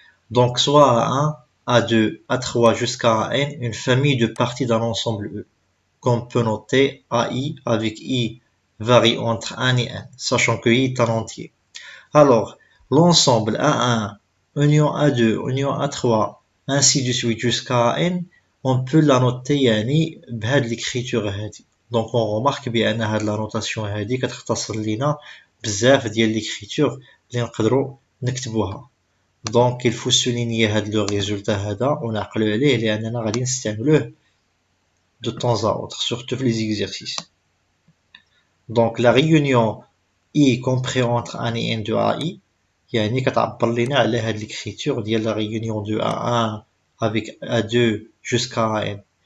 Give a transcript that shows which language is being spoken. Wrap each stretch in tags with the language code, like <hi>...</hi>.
<fr>Donc soit A1, A2, A3 jusqu'à An, une famille de parties d'un ensemble E, qu'on peut noter AI avec I varie entre 1 et N, sachant que I est un entier. Alors, l'ensemble A1, union A2, union A3, ainsi de suite jusqu'à N, on peut la noter</fr> <ar>يعني بهاد</ar> <fr>l'écriture هادي. Donc on remarque بأن هاد la notation هادي</fr> <ar>كتختصر لينا بزاف ديال</ar> <fr>l'écriture</fr> <ar>اللي نقدروا نكتبوها.</ar> <fr>Donc il faut souligner هاد le résultat هذا</fr> <ar>ونعقلوا عليه لأننا غادي نستعملوه</ar> <fr>de temps à autre, surtout les exercices. Donc la réunion I compris entre 1 et N de AI</fr> <ar>يعني كتعبر لنا على هاد</ar> <fr>l'écriture ديال la réunion de A1 avec A2 jusqu'à N.</fr>